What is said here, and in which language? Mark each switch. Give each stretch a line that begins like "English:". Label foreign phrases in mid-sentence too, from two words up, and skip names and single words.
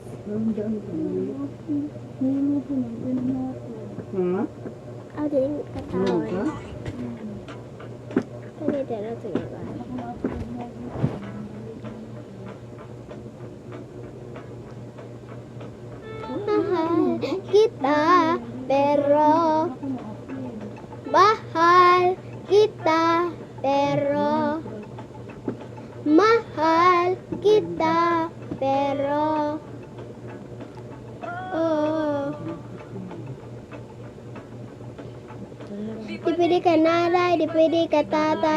Indonesian: Ada yang ketahuan. Tadi ada rasa ya kan.
Filipino: Mahal kita, pero mahal kita, pero mahal kita, pero oh. Di pwede ka nanay, di pwede ka tatay.